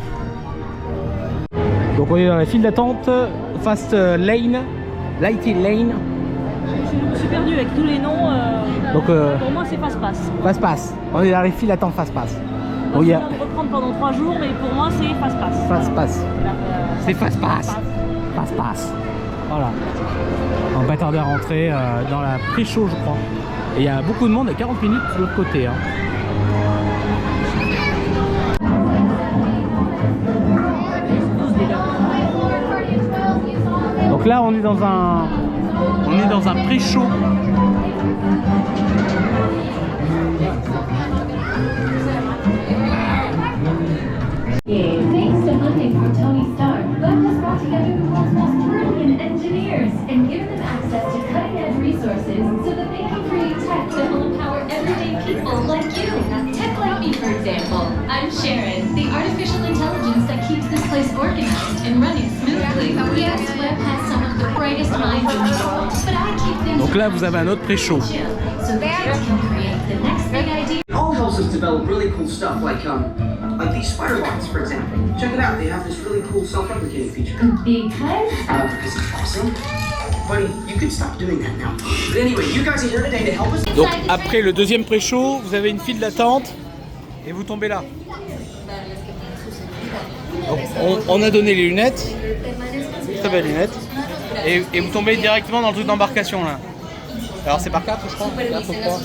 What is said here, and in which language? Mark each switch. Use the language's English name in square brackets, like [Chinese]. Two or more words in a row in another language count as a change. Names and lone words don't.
[French] Donc on est dans la file d'attente, Fast Lane, Lighty Lane. Je suis perdu avec tous les noms. Donc, pour moi, c'est Fast-Pass. Fast-Pass. On est dans les files d'attente Fast-Pass. On va reprendre pendant 3 jours, mais pour moi, c'est Fast-Pass. Fast-Pass. C'est Fast-Pass. Fast-Pass. Voilà. On va tarder à rentrer dans la pré-show, je crois. Et il y a beaucoup de monde à 40 minutes de l'autre côté. Hein. Donc là, on est dans un pré-show. [English] Thanks to funding from Tony Stark, Bud has brought together the world's most brilliant engineers and given them access to cutting-edge resources so that they can create tech that will empower everyday people like you. Tech like me, for example. I'm Sharon, the artificial intelligence that keeps this place is organized and running smoothly. Yes, Webb has some of the brightest minds in the world, but I keep things [French] Donc là, vous avez un autre pré-show. [English] chill, so the kids can create the next big idea. It all helps us develop really cool stuff like these spider bots, for example. Check it out, they have this really cool self-replicating feature. Because Because it's awesome. Buddy, you can stop doing that now. But anyway, you guys are here today to help us. [French] Donc après le deuxième pré-show, vous avez une file d'attente et vous tombez là. Donc, on a donné les lunettes, très belles lunettes, et vous tombez directement dans le truc d'embarcation là. Alors c'est par 4 je crois, 4 ou 3.